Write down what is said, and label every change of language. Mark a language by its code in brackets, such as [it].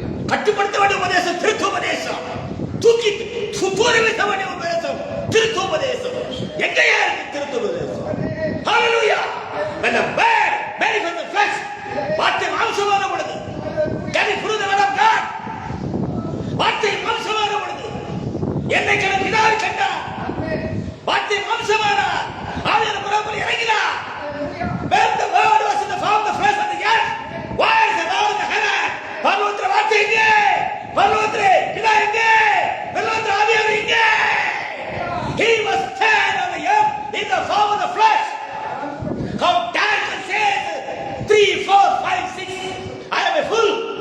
[ta] கட்டுப்படுத்த வேண்டிய உபதேசம், திருத்துவ உபதேசம். தூக்கி தூக்கி வீச வேண்டிய உபதேசம், திருத்துவ உபதேசம். எங்கயா இருக்கு திருத்துவ உபதேசம்? ஹalleluya. [en] When the word manifests the flesh, [ta] வார்த்தை மாம்சமான பொழுது, [en] can you prove the word of God? [ta] வார்த்தை மாம்சமான பொழுது என்னை கண்ட பிதாவை கண்டார். வார்த்தை மாம்சமானார், ஆவியான பரலோகத்தில் இறங்கினார். [en] When the word was in the form of the flesh on the earth, why is the word in the heaven? [ta] பரலோகத்தில் வார்த்தை எங்கே? பரலோகத்தில் பிதா எங்கே? பரலோகத்தில் ஆவியானவர் எங்கே? [en] He was stand on the earth in the form of the flesh. How Daniel says 3, 4, 5, 6, I am a fool.